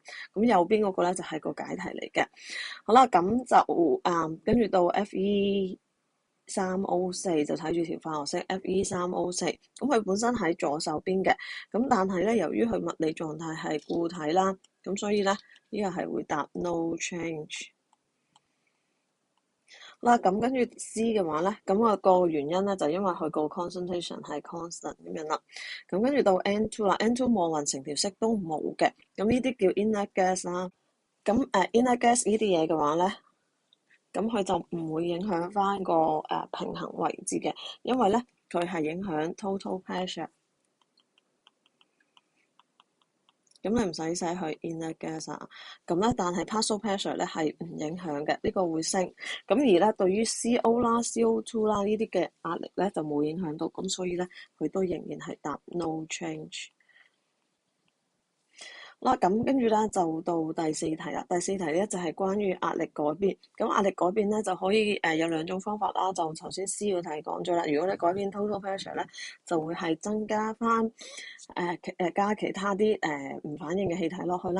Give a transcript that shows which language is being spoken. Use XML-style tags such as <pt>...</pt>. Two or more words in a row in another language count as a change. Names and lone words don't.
<yue>咁右邊嗰個咧就係個解題嚟嘅。好啦，咁就跟住到 Fe3O4就睇住條化學式 Fe3O4。咁佢本身喺左手邊嘅，咁但係咧由於佢物理狀態係固體啦，咁所以咧呢個係會答</yue> <en>no change。</en> <yue>啦，咁跟住 C 嘅話咧，咁個原因咧就因為佢個 concentration 係 constant 咁樣啦。咁跟住到 N2 啦，N2 望勻成條色都冇嘅，咁呢啲叫</yue> <en>inner gas</en> <yue>啦。咁</yue> <en>inner gas</en> <yue>呢啲嘢嘅話咧，咁佢就唔會影響翻個平衡位置嘅，因為咧佢係影響</yue> <en>total pressure。</en> <yue>咁你唔使寫去</yue> <en>inner gas</en> <yue>啊，咁咧但係</yue> <en>partial pressure</en> <yue>咧係唔影響嘅，呢個會升。咁而咧對於 CO 啦、CO2 啦呢啲嘅壓力咧就冇影響到，咁所以咧佢都仍然係答</yue> <en>no change。</en> <yue>啦，咁跟住咧就到第4題啦。第4題咧就係關於壓力改變。咁壓力改變咧就可以有2種方法啦。就頭先 C 嗰題講咗啦。如果你改變</yue> <en>total pressure</en> <yue>咧，就會係增加翻加其他啲唔反應嘅氣體落去啦。</yue>